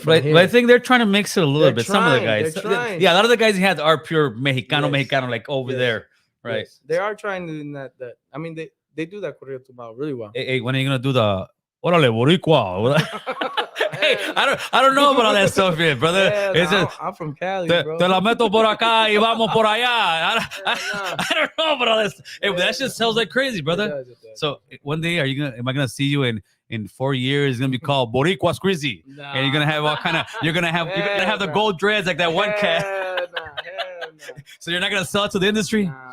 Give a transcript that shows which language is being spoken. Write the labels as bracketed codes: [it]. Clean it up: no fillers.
[en] but I think they're trying to mix it a little bit. Some of the guys, yeah, a lot of the guys he had are pure Mexicano, like over there, right? Yes. They are trying to do that. I mean, they do that corrido tumbao really well. Hey, when are you gonna do the Órale Boricua? Hey, I don't know about all that stuff yet, brother. Yeah, I'm from Cali, bro. [es] Te la meto por acá y vamos por allá. [en] I don't know about all this. Hey, that shit sounds like crazy, brother. It does. So one day, am I gonna see you in 4 years? It's gonna be called Boricua Scrizzy, and you're gonna have all kind of. You're gonna have the gold dreads like that one cat. Hell no. So you're not gonna sell it to the industry?